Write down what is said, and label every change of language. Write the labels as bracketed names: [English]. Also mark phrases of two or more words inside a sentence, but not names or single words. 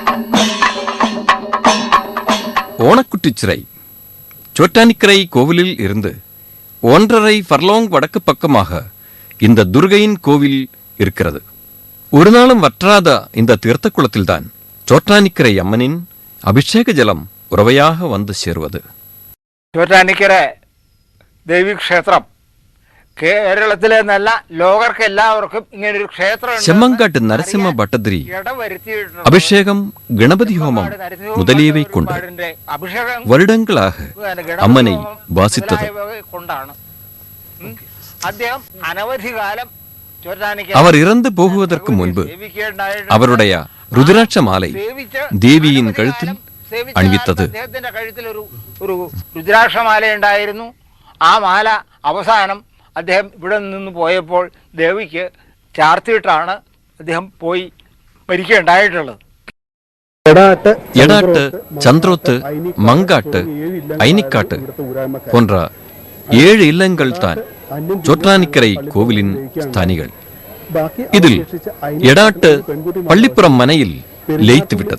[Tamil] ஓணக்குட்டிச்சிறை சோட்டானிக்கரை கோவிலில் இருந்து 1.5 ஃபர்லாங் வடக்கு பக்கமாக இந்த துர்கையின் கோவில் இருக்கிறது. ஒரு நாளும் வற்றாத இந்த தீர்த்த குளத்தில்தான் சோட்டானிக்கரை அம்மனின் அபிஷேக ஜலம் உறவையாக வந்து சேருவது. [Malayalam] ചോറ്റാനിക്കര ദേവീക്ഷേത്രം കേരളത്തിലെ നല്ല ലോകർക്ക് എല്ലാവർക്കും ഇങ്ങനൊരു ക്ഷേത്രം [Tamil] செம்மங்காட்டு நரசிம்ம பட்டதிரி அபிஷேகம் கணபதி ஹோமம் முதலியவை கொண்டு வருடங்களாக அம்மனை வாசித்தது. [Malayalam] കൊണ്ടാണ് അദ്ദേഹം അനവധി കാലം [Tamil] அவர் இறந்து போகுவதற்கு முன்பு அவருடைய ருத்ராட்ச மாலை தேவியின் கழுத்தில் അണിവിത്തത്. [Malayalam] അദ്ദേഹത്തിന്റെ കഴുത്തിൽ ഒരു രുദ്രാക്ഷമാല ഉണ്ടായിരുന്നു. ആ മാല അവസാനം അദ്ദേഹം ഇവിടെ നിന്ന് പോയപ്പോൾ ദേവിക്ക് ചാർത്തിയിട്ടാണ് അദ്ദേഹം പോയി മരിക്കുകയുണ്ടായിട്ടുള്ളത്. [Tamil] எடாட்டு சந்திரோத்து மங்காட்டு ஐனிக்காட்டு போன்ற 7 இல்லங்கள் தான் சோட்டானிக்கரை கோவிலின் ஸ்தானிகள். இதில் எடாட்டு பள்ளிப்புறம் மனையில் லயித்து விட்டது.